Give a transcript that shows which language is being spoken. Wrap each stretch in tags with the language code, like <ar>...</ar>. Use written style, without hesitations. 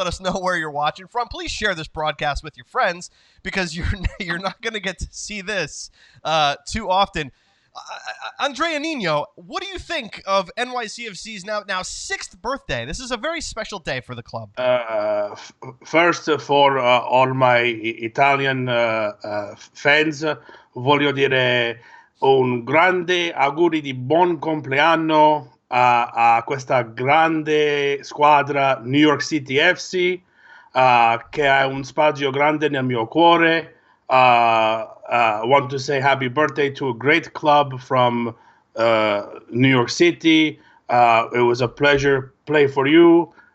<en>Let us know where you're watching from. Please share this broadcast with your friends because you're not going to get to see this too often. Andrea Nino, what do you think of NYCFC's now sixth birthday? This is a very special day for the club. First, for all my Italian fans,</en> <it>voglio dire un grande auguri di buon compleanno a questa grande squadra New York City FC che ha un spazio grande nel mio cuore.</it> <en>I want to say happy birthday to a great club from New York City. It was a pleasure play for you.</en>